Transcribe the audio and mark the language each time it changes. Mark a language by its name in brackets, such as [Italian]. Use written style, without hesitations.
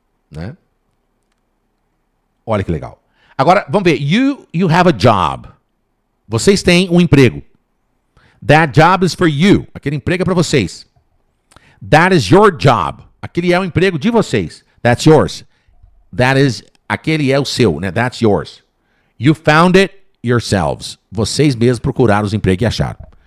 [Portuguese] Né? Olha que legal. Agora, vamos ver. [English] You have a job. [Portuguese] Vocês têm um emprego. [English] That job is for you. [Portuguese] Aquele emprego é para vocês. [English] That is your job. [Portuguese] Aquele é o emprego de vocês. [English] That's yours. [Portuguese] Aquele é o seu, né? That's yours. [English] You found it yourselves. [Portuguese] Vocês mesmos procuraram os empregos e acharam.